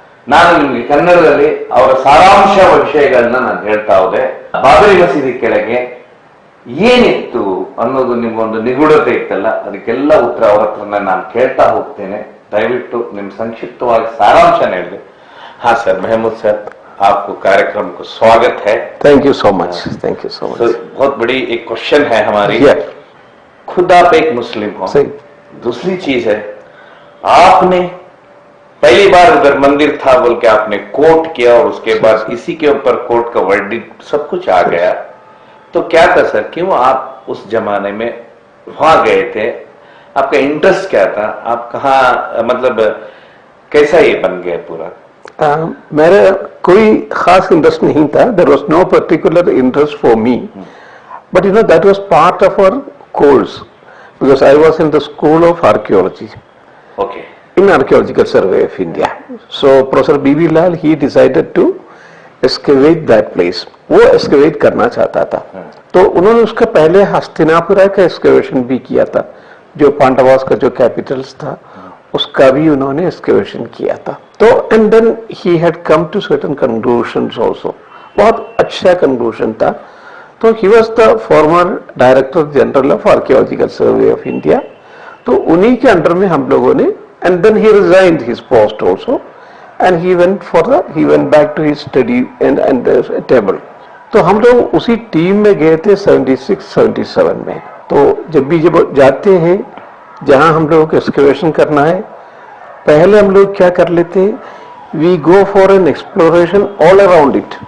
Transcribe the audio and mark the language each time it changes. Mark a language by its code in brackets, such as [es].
[kn] ನಾನು ನಿಮ್ಗೆ ಕನ್ನಡದಲ್ಲಿ ಅವರ ಸಾರಾಂಶ ವಿಷಯಗಳನ್ನ ನಾನು ಹೇಳ್ತಾ ಹೋದೆ. ಬಾಬರಿ ಮಸೀದಿ ಕೆಳಗೆ ಏನಿತ್ತು ಅನ್ನೋದು ನಿಮ್ಗೊಂದು ನಿಗೂಢತೆ ಇತ್ತಲ್ಲ, ಅದಕ್ಕೆಲ್ಲ ಉತ್ತರ ಅವರ ಹತ್ರನೇ ನಾನು ಕೇಳ್ತಾ ಹೋಗ್ತೇನೆ. ದಯವಿಟ್ಟು ನಿಮ್ ಸಂಕ್ಷಿಪ್ತವಾಗಿ ಸಾರಾಂಶ ಹೇಳಿದೆ. [hi] हाँ सर, महमूद सर, आपको कार्यक्रम को स्वागत है. [en] Thank you so much, thank you so much. [hi] बहुत बड़ी एक क्वेश्चन है हमारी. खुद आप एक मुस्लिम हो, सही. दूसरी चीज है आपने पहली बार उधर मंदिर था बोल के आपने कोर्ट किया और उसके बाद इसी के ऊपर कोर्ट का वर्डिक्ट सब कुछ आ गया. तो क्या था सर, क्यों आप उस जमाने में वहां गए थे? आपका इंटरेस्ट क्या था? आप कहाँ, मतलब कैसा ये बन गया पूरा? मेरा कोई खास इंटरेस्ट नहीं था. [en] There was no particular interest for me, but you know that was part of our course because I was in the school of archaeology. Okay. In Archaeological Survey of India. So Professor B.B. Lal, he decided to excavate that place. [hi] वो excavate करना चाहता था. तो उन्होंने उसका पहले हस्तिनापुरा का excavation भी किया था, जो पांडवास का जो कैपिटल्स था उसका भी उन्होंने excavation किया था. [en] तो and then he had come to certain conclusions also. [hi] बहुत अच्छा conclusion था. [en] तो he was the former Director General of Archaeological Survey of India. [hi] तो उन्हीं के अंडर में हम लोगों ने, [en] and then he resigned his post also and he went back to his study and the table. [hi] तो हम लोग उसी टीम में गए थे 76-77 में. तो जब जाते हैं जहां हम लोगों को एक्सकवेशन करना है, पहले हम लोग क्या कर लेते हैं, [en] We go for an exploration all around it.